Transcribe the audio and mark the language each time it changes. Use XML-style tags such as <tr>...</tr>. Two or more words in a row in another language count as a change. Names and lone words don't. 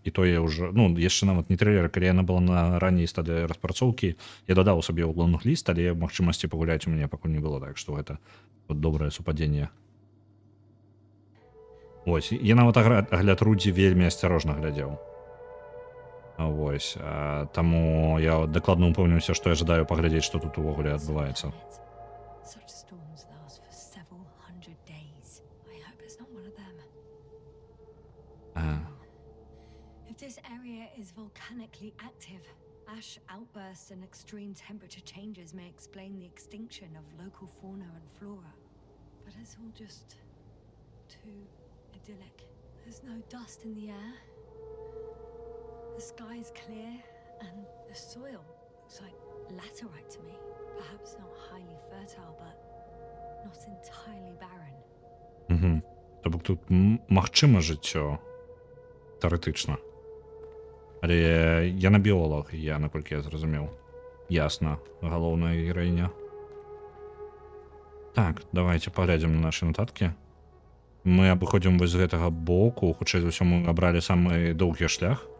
<be>І то я ўжо, яшчэ нават не трэйлера, калі яна была на ранняй стадыі распрацоўкі, я дадаў сабе ў лонг-ліст, але магчымасці пагуляць у мяне пакуль не было, так што гэта добрае супадзенне. Вось, я нават агляд Рудзі вельмі асцярожна глядзеў. Вось, таму я дакладна упэўніўся, што я жадаю паглядзець, што тут увогуле адбываецца.</be> <en>Such storms last for several hundred days. I hope it's not one of them. If this area is volcanically active, ash outbursts and extreme temperature changes may explain the extinction of local fauna and flora. But it's all just too idyllic. There's no dust in the air. The sky's clear, And the soil looks like laterite to me. Perhaps not highly fertile, but not entirely barren.</en> <be>Угу. Тобто тут магчыма жыццё тэарэтычна. Але я на біолог, наколькі я зразумеў. Ясна, галоўная гераіня. Так, давайте паглядзім на нашы нататкі. Мы абыходзім вось з гэтага боку, хутчэй за ўсё мы абралі самы доўгі шлях.</be>